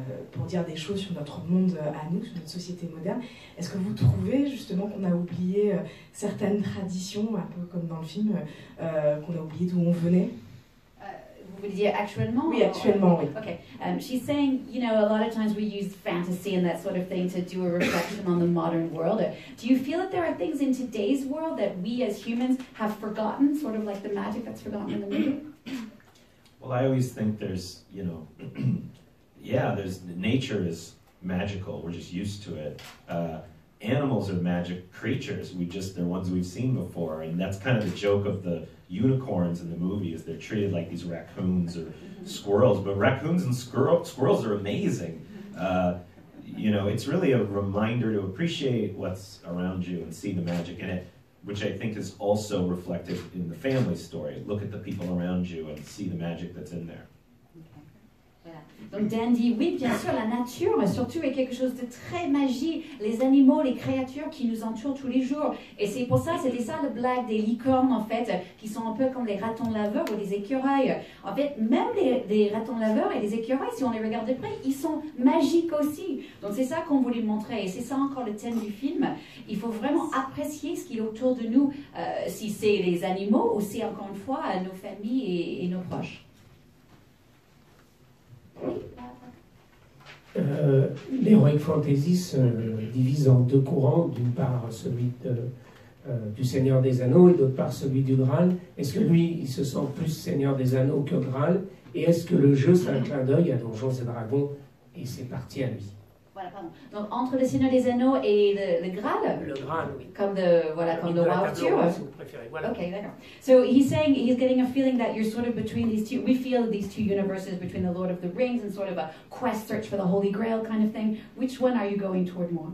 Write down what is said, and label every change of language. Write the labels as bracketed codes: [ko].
[fr] pour dire des choses sur notre monde à nous, sur notre société moderne. Est-ce que vous trouvez justement qu'on a oublié certaines traditions, un peu comme dans le film, qu'on a oublié d'où on venait? Vous voulez dire actuellement? Oui, actuellement, oui. [en] Okay. She's saying, you know, a lot of times we use fantasy and that sort of thing to do a reflection on the modern world. Do you feel that there are things in today's world that we as humans have forgotten, sort of like the magic that's forgotten in the movie? Well, I always think there's, you know, nature is magical. We're just used to it. Animals are magic creatures. They're ones we've seen before, and that's kind of the joke of the unicorns in the movie, is they're treated like these raccoons or squirrels, but raccoons and squirrels are amazing. You know, it's really a reminder to appreciate what's around you and see the magic in it, which I think is also reflected in the family story. Look at the people around you and see the magic that's in there. [fr] Voilà. Donc Dan dit oui, bien sûr, la nature surtout est quelque chose de très magique, les animaux, les créatures qui nous entourent tous les jours. Et c'est pour ça, c'était ça le blague des licornes en fait, qui sont un peu comme les ratons laveurs ou les écureuils. En fait, même les ratons laveurs et les écureuils, si on les regarde de près, ils sont magiques aussi. Donc c'est ça qu'on voulait montrer, et c'est ça encore le thème du film. Il faut vraiment apprécier ce qui est autour de nous, si c'est les animaux ou c'est encore une fois nos familles et nos proches. L'Heroic Fantasy se divise en deux courants, d'une part celui du Seigneur des Anneaux et d'autre part celui du Graal. Est-ce que lui, il se sent plus Seigneur des Anneaux que Graal? Et est-ce que le jeu, c'est un clin d'œil à Donjons et Dragons et c'est parti à lui? Voilà, pardon. Donc entre le Seigneur des Anneaux et le Graal. Le Graal, oui. Comme de War Arthur. Si vous préférez. Voilà. Okay, d'accord. [en] So he's saying he's getting a feeling that you're sort of between these two. We feel these two universes between the Lord of the Rings and sort of a quest search for the Holy Grail kind of thing. Which one are you going toward more?